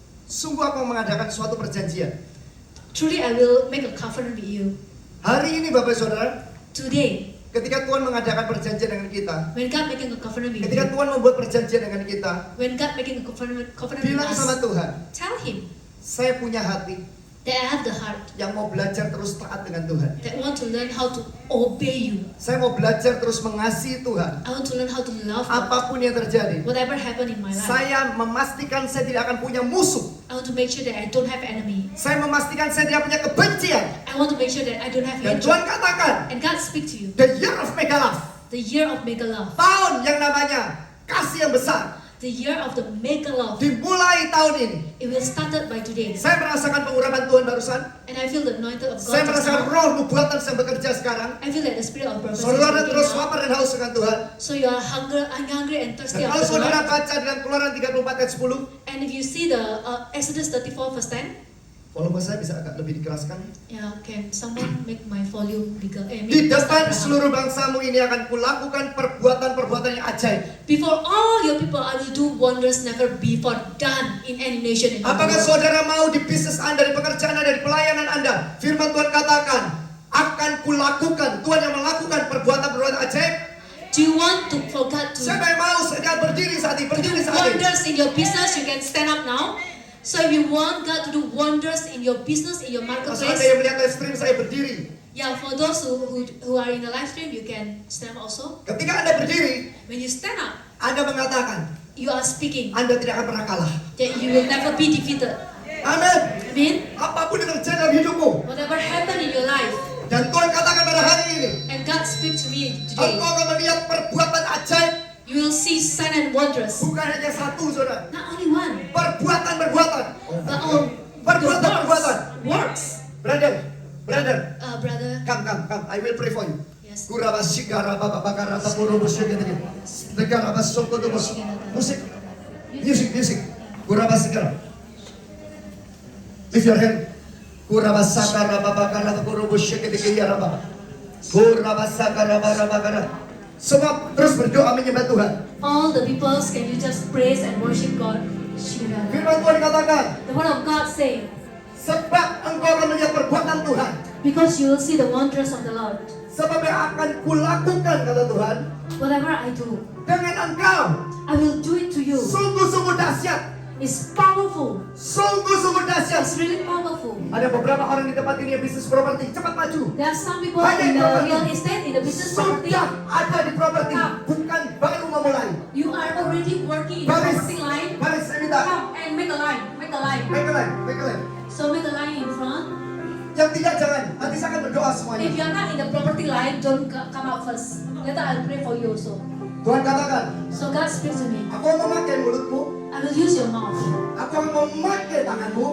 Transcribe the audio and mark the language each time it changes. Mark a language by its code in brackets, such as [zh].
[id] sungguh aku mengadakan suatu perjanjian. [en] truly I will make a covenant with you. [id] Hari ini Bapak Saudara, [en] Today, [id] ketika Tuhan mengadakan perjanjian dengan kita, [en] when God making a covenant with [id] ketika [en] you, [id] Tuhan membuat perjanjian dengan kita, [en] when God making a covenant with [id] bilang sama [en] us, [id] Tuhan, [en] tell Him [id] saya punya hati [en] that I have the heart [id] yang mau belajar terus taat dengan Tuhan. [en] that want to learn how to obey you. [id] Saya mau belajar terus mengasihi Tuhan. [en] I want to learn how to love God. [id] Apapun yang terjadi, [en] Whatever happened in my life, [id] saya memastikan saya tidak akan punya musuh. [en] I want to make sure that I don't have enemy. [id] Saya memastikan saya tidak punya kebencian. [en] I want to make sure that I don't have [id] Dan Tuhan [en] hatred. [id] katakan, [en] And God speak to you. the year of mega love, The year of mega love. [id] tahun yang namanya kasih yang besar, [en] The year of the mega love. [id] dimulai tahun ini. [en] It will started by today. [id] Saya merasakan pengurapan Tuhan barusan. [en] And I feel the anointing of [id] Saya [en] God just [id] merasakan [en] now. [id] roh nubuatan yang bekerja sekarang. [en] I feel that the spirit of prophecy is [id] Saudara [en] working [id] terus [en] now. [id] lapar dan haus dengan Tuhan. [en] So you are hungry and thirsty [id] Dan kalau [en] after the [id] saudara [en] Lord. [id] baca dalam Keluaran 34 ayat 10, [en] And if you see the Exodus 34 verse 10, [id] volume saya bisa agak lebih dikeraskan. [en] can someone make my volume bigger? [id] Di depan seluruh bangsamu ini akan kulakukan perbuatan-perbuatan yang ajaib. [en] Before all your people, I will do wonders never before done in any nation in the [id] Apakah [en] world. [id] saudara mau di bisnis Anda, di pekerjaan Anda, di pelayanan Anda? Firman Tuhan katakan, akan kulakukan. Tuhan yang melakukan perbuatan-perbuatan ajaib. [en] Do you want to forget to [id] Siapa yang mau sekarang berdiri saat ini? Berdiri saat ini. [en] wonders in your business? You can stand up now. So if you want God to do wonders in your business, in your [id] Maksud Anda [en] marketplace, [id] yang melihat live stream saya berdiri. [en] yeah, for those who are in the live stream, you can stand up also. [id] Ketika Anda berdiri, [en] When you stand up, [id] Anda mengatakan, [en] you are speaking [id] Anda tidak akan pernah kalah. [en] that you will never be defeated. [id] Amin. [en] Amen. [id] Apapun yang terjadi dalam hidupmu. [en] Whatever happened in your life, [id] Dan Tuhan katakan pada hari ini, [en] and God speak to me today, [id] engkau akan melihat perbuatan ajaib. [en] you will see sign and wonders. [id] Bukan hanya satu, saudara. [en] Not only one, [id] Perbuatan-perbuatan. [en] but all [id] Perbuatan-perbuatan. [en] the works. Brother, Brother, come. I will pray for you. yes. Kuraba sigara baba bakara tapuru musik gitu. Negara basoko tuh Music. Kuraba sigara. Lift your hand. Kuraba sakara baba bakara tapuru musik gitu ya raba. Kuraba sakara baba bakara. [id] Semua terus berdoa menyembah Tuhan. [en] All the peoples, can you just praise and worship God? [id] Firman Tuhan katakan, [en] The word of God say, [id] sebab engkau akan melihat perbuatan Tuhan. [en] because you will see the wonders of the Lord. [id] Sebab yang akan kulakukan kata Tuhan [en] Whatever I do, [id] dengan engkau [en] I will do it to you. [id] sungguh-sungguh dahsyat. [en] It's powerful. [id] Sungguh-sungguh dahsyat. [en] It's really powerful. [id] Ada beberapa orang di tempat ini yang bisnis properti, cepat maju. [en] There are some people [id] Banyak [en] property. real estate, in the business property. [id] Sudah ada di properti, bukan baru memulai. [en] You are already working in the property line. [id] Baris, saya minta. [en] Come and make a line. Make a line. Make a line. So make a line in front. [id] Yang tidak jangan, nanti saya akan berdoa semuanya. [en] If you are not in the property line, don't come out first. Later I'll pray for you also. [id] Tuhan katakan, [en] So God speaks to me. [id] aku mau memakai mulutmu, [en] I will use your mouth. [id] aku mau memakai tanganmu,